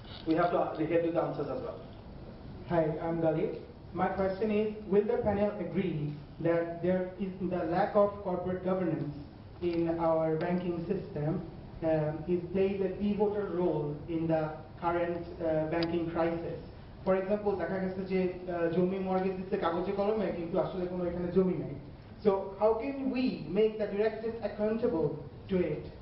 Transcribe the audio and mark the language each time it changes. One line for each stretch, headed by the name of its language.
English: We have to get to the answers as well. Hi, I'm Galit. My question is, will the panel agree that there is the lack of corporate governance in our banking system plays a pivotal role in the current banking crisis? For example,
Bangla: দেখা গেছে যে জমি mortgage দিচ্ছে কাগজে কলমে কিন্তু আসলে কোনো এখানে জমি নাই.
English: So how can we make the directors accountable to it?